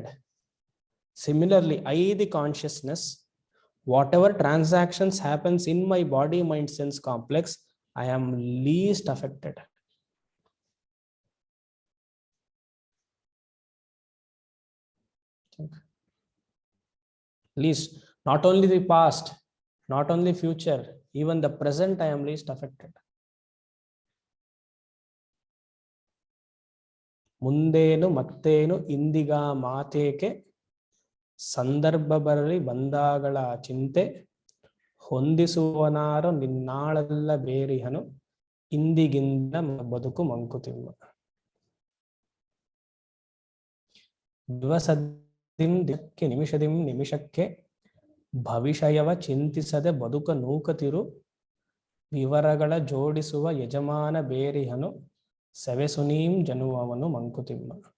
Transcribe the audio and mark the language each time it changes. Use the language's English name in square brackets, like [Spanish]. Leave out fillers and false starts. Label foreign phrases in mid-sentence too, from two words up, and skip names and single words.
[English] Similarly, I, the consciousness, whatever transactions happens in my body, mind, sense complex, I am least affected. Least, not only the past, not only future, even the present, I am least affected. [Kannada] ಮುಂದೇನು ಮತ್ತೇನು ಇಂದಿಗೆ ಮಾತೇಕೆ ಸಂದರ್ಭಬರಲಿ ಬಂದಾಗಳ ಚಿಂತೆ ಹೊಂದಿಸುವನಾರು ನಿನ್ನಾಳಲ್ಲ ಬೇರಿಹನು ಇಂದಿಗಿಂದ ಬದುಕು ಮಂಕುತಿಮ್ಮ. ದಿವಸದಿಂ ದಿಕ್ಕೆ ನಿಮಿಷದಿಂ ನಿಮಿಷಕ್ಕೆ ಭವಿಷ್ಯವ ಚಿಂತಿಸದೆ ಬದುಕ ನೂಕತಿರು ವಿವರಗಳ ಜೋಡಿಸುವ ಯಜಮಾನ ಬೇರಿಹನು ಸೆವೆಸುನೀಂ ಜನುವವನು ಮಂಕುತಿಮ್ಮ.